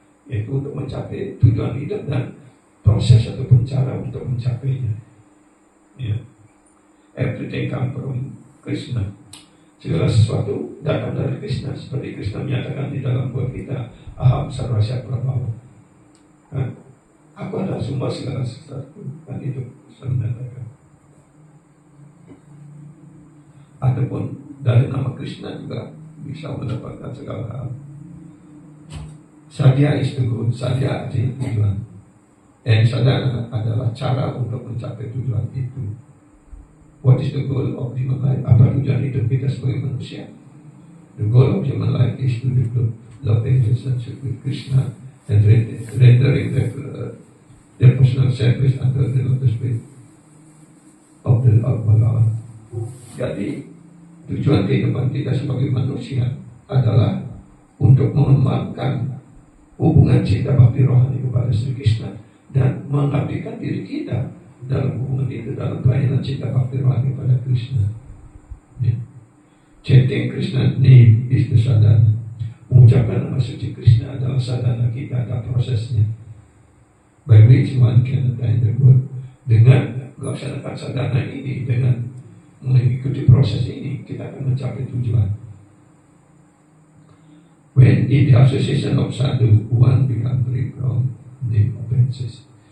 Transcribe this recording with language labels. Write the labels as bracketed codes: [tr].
[id] Yaitu untuk mencapai tujuan hidup dan proses ataupun cara untuk mencapainya. [en] Everything comes from Krishna. [id] Segala sesuatu datang dari Krishna, seperti Krishna menyatakan di dalam buat kita, Aham Sarvasya Prabhava. Aku adalah sumber segala sesuatu. Kan itu Krishna menyatakan. Ataupun dari nama Krishna juga bisa mendapatkan segala hal. [en] Sadhya is the goal. [id] Sadhya artinya tujuan. Dan sadhana adalah cara untuk mencapai tujuan itu. [en] What is the goal of human life? [id] Apa tujuan hidup kita sebagai manusia? [en] The goal of human life is to develop loving relationship with Krishna and rendering their personal service under the lotus feet of the Lord Bhagavan. [id] Jadi tujuan kehidupan kita sebagai manusia adalah untuk mengembangkan hubungan cinta bakti rohani kepada Sri Krishna dan mengabdikan diri kita dalam hubungan itu, dalam pelayanan cinta bakti rohani kepada Krishna. [en] Chanting Krishna name is the sadhana. [id] Mengucapkan nama suci Krishna adalah sadhana kita, ada prosesnya. [en] By which one can attain the goal. [id] Dengan melaksanakan sadhana ini, dengan mengikuti proses ini, kita akan mencapai tujuan. [en] When in the association of sadhu, one become free from name offenses.